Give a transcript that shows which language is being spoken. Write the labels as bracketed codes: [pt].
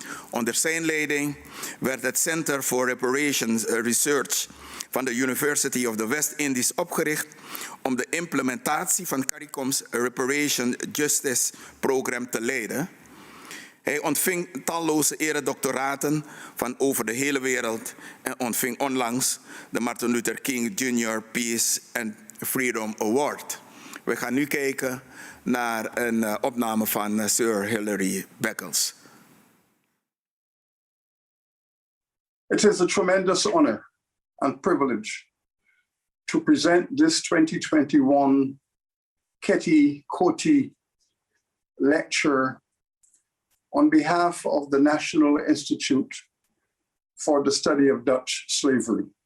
[nl] Onder zijn leiding werd het Center for Reparations Research van de University of the West Indies opgericht om de implementatie van CARICOM's Reparation Justice Program te leiden. Hij ontving talloze eredoctoraten van over de hele wereld en ontving onlangs de Martin Luther King Jr. Peace and Freedom Award. We gaan nu kijken naar een opname van Sir Hilary Beckles. [en] It is a tremendous honor and privilege to present this 2021 Keti Koti lecture on behalf of the National Institute for the Study of Dutch Slavery.